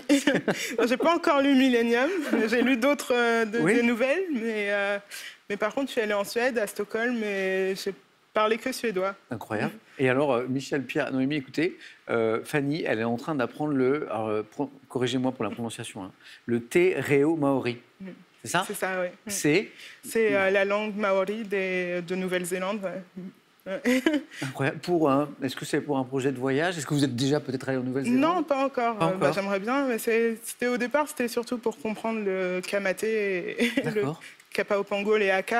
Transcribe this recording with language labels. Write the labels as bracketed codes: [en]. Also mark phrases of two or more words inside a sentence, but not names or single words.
[fr] J'ai pas encore lu Millennium. J'ai lu d'autres des nouvelles, mais par contre, je suis allée en Suède, à Stockholm, et j'ai parlé que suédois. Incroyable. Et alors, Michel, Pierre, Noémie, écoutez, Fanny, elle est en train d'apprendre corrigez-moi pour la prononciation, hein, le [mi] te reo maori. [fr] C'est ça? C'est ça, oui. C'est la langue maori de Nouvelle-Zélande. Ouais. Incroyable. Est-ce que c'est pour un projet de voyage? Est-ce que vous êtes déjà peut-être allé en Nouvelle-Zélande? Non, pas encore. Pas encore. J'aimerais bien, mais au départ, c'était surtout pour comprendre le kamaté et le kapaopango, les haka.